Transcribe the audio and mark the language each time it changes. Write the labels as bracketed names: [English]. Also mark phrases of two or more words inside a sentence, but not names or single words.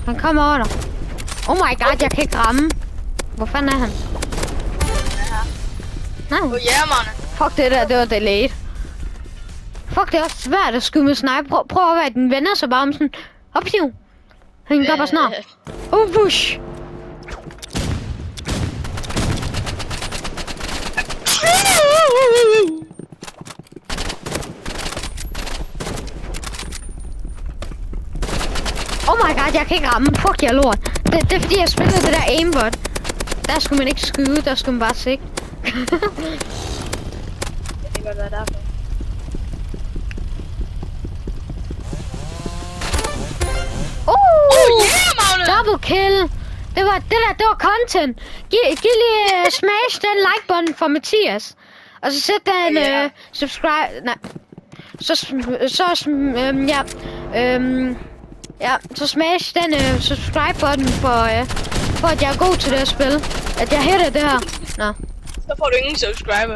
[Danish] Han kommer over dig. [English] Oh my god, [Danish] jeg kan ikke ramme. Hvor fanden er han? Nej. [English] Oh yeah, man. [Danish] Fuck det der, det var delayed. Fuck, det er også svært at skyde med sniper. Prøv at være, den vender sig bare om sådan. Hop, hiv. Han gør bare snart. Push. [English] Oh my god, [Danish] jeg kan ikke ramme. Fuck, jeg er lort. Det er fordi, jeg spillede det der aimbot. Der skulle man ikke skyde, der skulle man bare sigte. Det kan godt være derfor. [English] Oh yeah, Magne! Double kill. [Danish] Det var content. Giv lige smash den like-button for Mathias. Og så sæt den subscribe... Nej. Så smash den subscribe-button for at jeg er god til det at spille. At jeg hætter det her. Nå. Så får du ingen subscribers.